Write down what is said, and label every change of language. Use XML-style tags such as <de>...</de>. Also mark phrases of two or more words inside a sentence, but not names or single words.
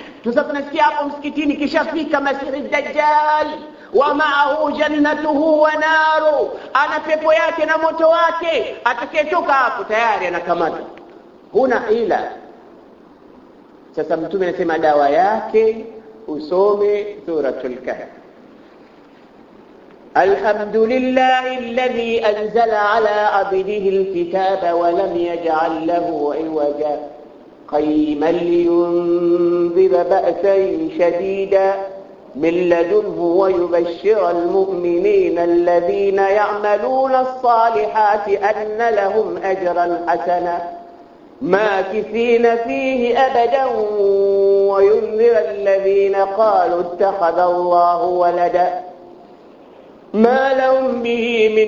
<sw>Tunasikia hapo msikitini kishafika Masihi Dajjal</sw> <ar>ومعه جنته وناره,</ar> <sw>ana pepo yake na moto wake. Atakayetoka hapo tayari anakamata, huna ila. Sasa mtume anasema dawa yake usome suratul kahf.</sw> <ar>الحمد لله الذي أنزل على عبده الكتاب ولم يجعل له عوجا قيما لينذر بأسا شديدا من لدنه ويبشر المؤمنين الذين يعملون الصالحات أن لهم أجرا حسنا ماكثين فيه أبدا وينذر الذين قالوا اتخذ الله ولدا ما لهم به من</ar>